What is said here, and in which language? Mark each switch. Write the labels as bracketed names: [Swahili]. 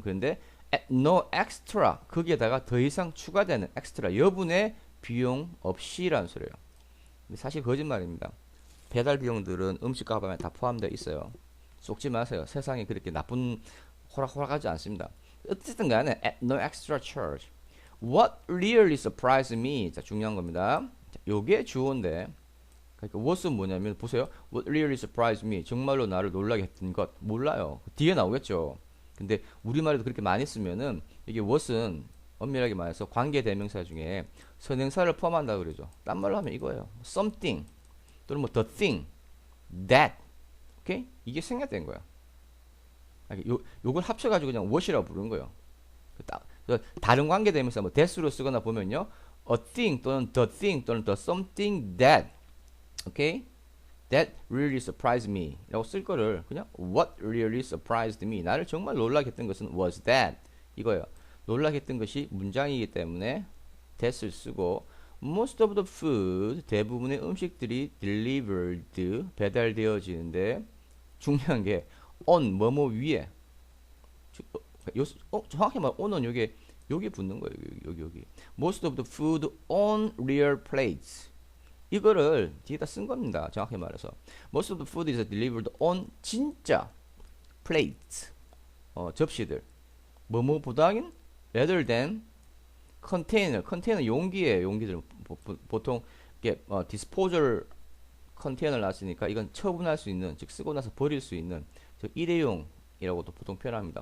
[Korean] 그런데 [English] at no extra [Korean] 거기에다가 더 이상 추가되는 extra 여분의 비용 없이라는 소리예요. 사실 거짓말입니다. 배달 비용들은 음식 값에 다 포함되어 있어요. 속지 마세요. 세상이 그렇게 나쁜 호락호락하지 않습니다. 어쨌든 간에 [English] at no extra charge. What really surprised me. [Korean] 자, 중요한 겁니다. 자, 요게 주어인데 그러니까 what은 뭐냐면 보세요. [English] What really surprised me. [Korean] 정말로 나를 놀라게 했던 것. 몰라요. 뒤에 나오겠죠. 근데 우리말에도 그렇게 많이 쓰면은 이게 what은 엄밀하게 말해서 관계 대명사 중에 선행사를 포함한다 그러죠. 딴 말로 하면 이거예요. [English] something [Korean] 또는 뭐 [English] the thing, that. [Korean] 오케이? 이게 생략된 거야. 요걸 합쳐가지고 그냥 what이라고 부르는 거예요. 다른 관계 대명사 뭐 that으로 쓰거나 보면요. [English] a thing [Korean] 또는 [English] the thing 또는 the something that. [Korean] 오케이? [English] That really surprised me [Korean] 라고 쓸 거를 그냥 [English] What really surprised me [Korean] 나를 정말 놀라게 했던 것은 [English] was that [Korean] 이거예요. 놀라게 했던 것이 문장이기 때문에 that을 쓰고 [English] Most of the food [Korean] 대부분의 음식들이 delivered 배달되어지는데 중요한 게 on 뭐뭐 위에 정확히 말하면 on은 여기 붙는 거예요. 여기 [English] Most of the food on real plates [Korean] 이거를 뒤에다 쓴 겁니다. 정확히 말해서 [English] Most of the food is delivered on [Korean] 진짜 plates 접시들 뭐뭐보다는 [English] rather than [Korean] 컨테이너 용기에 용기들 보통 이게 disposal 컨테이너를 놨으니까 이건 처분할 수 있는 즉 쓰고 나서 버릴 수 있는 즉 일회용이라고도 보통 표현합니다.